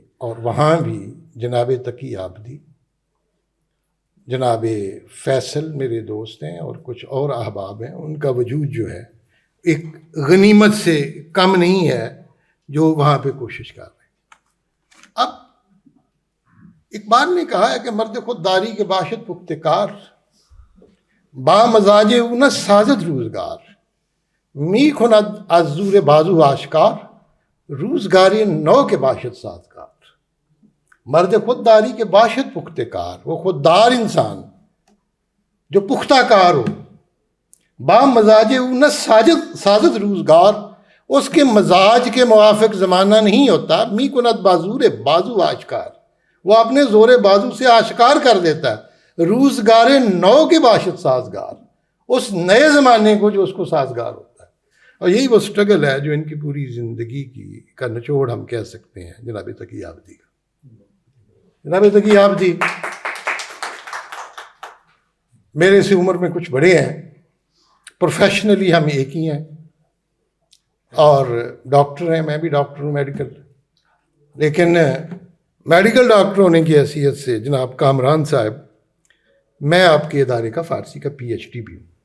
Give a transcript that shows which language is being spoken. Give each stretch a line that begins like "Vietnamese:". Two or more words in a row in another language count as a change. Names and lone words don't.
Urdu: اور وہاں بھی جناب تقی عابدی، جناب فیصل میرے دوست ہیں اور کچھ اور احباب ہیں، ان کا وجود جو ہے ایک غنیمت سے کم نہیں ہے جو وہاں پہ کوشش کر رہے ہیں. اب اقبال نے کہا ہے کہ
Persian: مرد خودداری کے باشد پختکار، با مزاج اونس سازد روزگار، می کند از زور بازو آشکار، روزگاری نو کے باشد سازگار. مرد خودداری کے باشد پختکار،
Urdu: وہ خوددار انسان جو پختہ کار ہو،
Persian: با مزاج او سازت روزگار،
Urdu: اس کے مزاج کے موافق زمانہ نہیں ہوتا،
Persian: می کند بازور بازو آشکار،
Urdu: وہ اپنے زور بازو سے آشکار کر دیتا ہے
Persian: روزگار نو کے باشد سازگار،
Urdu: اس نئے زمانے کو جو اس کو سازگار ہوتا ہے۔ اور یہی وہ سٹرگل ہے جو ان کی پوری زندگی کا نچوڑ ہم کہہ سکتے ہیں جناب تقی عابدی کا۔ جناب تقی عابدی میرے سے عمر میں کچھ بڑے ہیں، پروفیشنلی ہم ایک ہی ہیں، اور ڈاکٹر ہیں، میں بھی ڈاکٹر ہوں میڈیکل، لیکن
English: medical doctor
Urdu: ہونے کی حیثیت سے جناب کامران صاحب، میں آپ کے ادارے کا فارسی کا پی ایچ ڈی بھی ہوں۔